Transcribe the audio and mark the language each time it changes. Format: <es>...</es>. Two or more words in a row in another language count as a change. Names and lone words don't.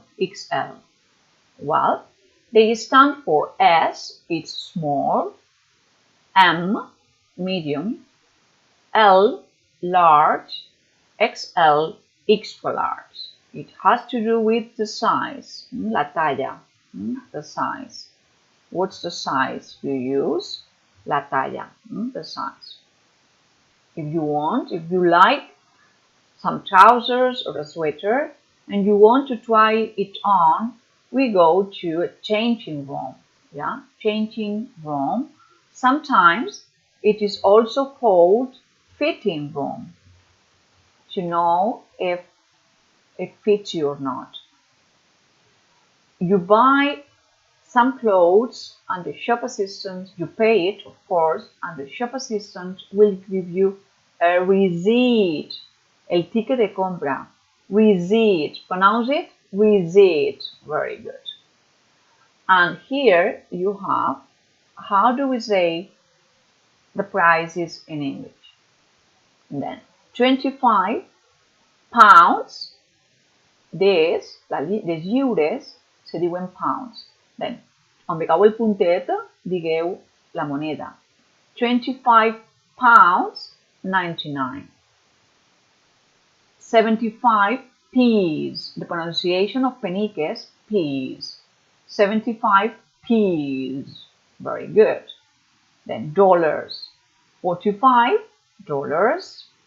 <en>Well, they stand for S, it's small, M, medium, L, large, XL, extra large. It has to do with the size,</en> <ca>la talla,</ca> <en>the size. What's the size you use?</en> <ca>La talla,</ca> <en>the size. If you like some trousers or a sweater and you want to try it on, we go to a changing room. Yeah, changing room. Sometimes it is also called fitting room to know if it fits you or not. You buy some clothes and the shop assistant, you pay it of course, and the shop assistant will give you a receipt,</en> <ca>el ticket de compra,</ca> <en>receipt, pronounce it, receipt, very good. And here you have, how do we say the prices in English? And then 25 pounds,</en> <ca>des lliures se diuen pounds. Then, on acabo el puntet, digueu la moneda.</ca> <en>25 pounds, 99. 75 peas. The pronunciation of peniques, peas. 75 peas. Very good. Then dollars. 45 dollars.</en>